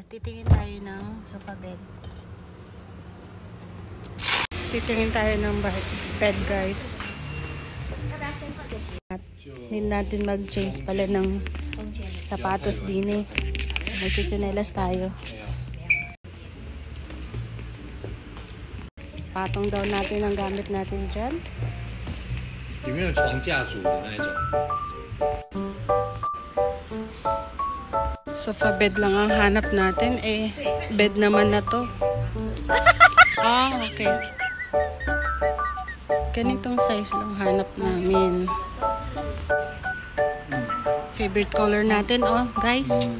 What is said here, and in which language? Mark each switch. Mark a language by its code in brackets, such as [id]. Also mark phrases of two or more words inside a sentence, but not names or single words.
[tl] Titingin tayo ng [en] sofa bed. [tl] Titingin tayo ng bed guys. At need natin mag-change pala ng sapatos din eh. So, magchichinelas tayo. Patong daw natin ang gamit natin dyan. [zh] 里面有床架组的那一种。 [en] Sofa bed [tl] lang ang hanap natin. Eh, bed naman na to. Ah, okay. Ganitong size lang hanap namin. [en] Favorite color [tl] natin, oh, guys.